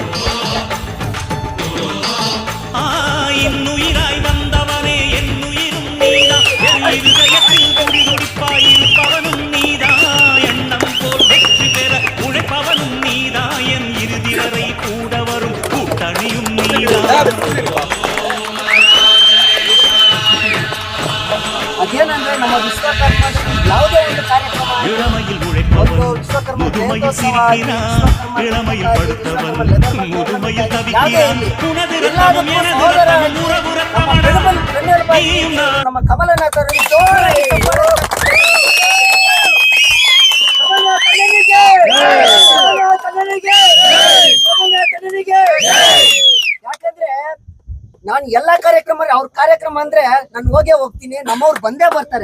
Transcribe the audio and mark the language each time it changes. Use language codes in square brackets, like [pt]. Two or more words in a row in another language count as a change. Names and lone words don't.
[ta] இன்னுயிராய் வந்தவனே என் உயிரும் நீதான், என் இருதயத்தில் குடிகுடிப்பாயிருப்பவனும் நீதான், எண்ணம் போல் வெற்றி பெற உழைப்பவனும் நீதான், என் இறுதி வரை கூட வரும் கூட்டணியும் நீதான். [kn] ಅದೇನಂದ್ರೆ ನಮ್ಮ ವಿಶ್ವಕರ್ಮ ಯಾವುದೇ ಒಂದು ಕಾರ್ಯಕ್ರಮ [ta] இளமையில் உழைப்பவன் முதுமையில் சிரிக்கிறான், இளமையில் படுத்தவன் முதுமையில் தவிக்கிறான். உனது ரத்தமும் எனது ரத்தமும் உறவு ரத்தமடா. [kn] ನಮ್ಮ ಕಮಲನಾಥರು ಯಾಕಂದ್ರೆ ನಾನು ಎಲ್ಲಾ ಕಾರ್ಯಕ್ರಮ ಅವ್ರ ಕಾರ್ಯಕ್ರಮ ಅಂದ್ರೆ ನಾನು ಹೋಗ್ತೀನಿ, ನಮ್ಮವ್ರು ಬಂದೇ ಬರ್ತಾರೆ.